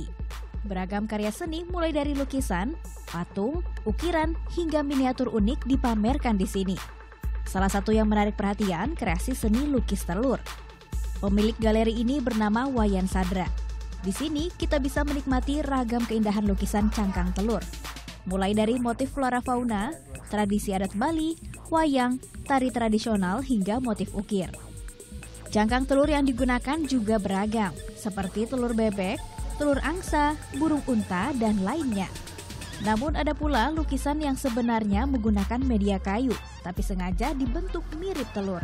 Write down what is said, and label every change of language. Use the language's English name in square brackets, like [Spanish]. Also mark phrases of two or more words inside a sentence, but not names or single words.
[Indonesian] Beragam karya seni mulai dari lukisan, patung, ukiran, hingga miniatur unik dipamerkan di sini. Salah satu yang menarik perhatian, kreasi seni lukis telur. Pemilik galeri ini bernama Wayan Sadra. Di sini kita bisa menikmati ragam keindahan lukisan cangkang telur. Mulai dari motif flora fauna, tradisi adat Bali, wayang, tari tradisional, hingga motif ukir. Cangkang telur yang digunakan juga beragam, seperti telur bebek, telur angsa, burung unta, dan lainnya. Namun ada pula lukisan yang sebenarnya menggunakan media kayu, tapi sengaja dibentuk mirip telur.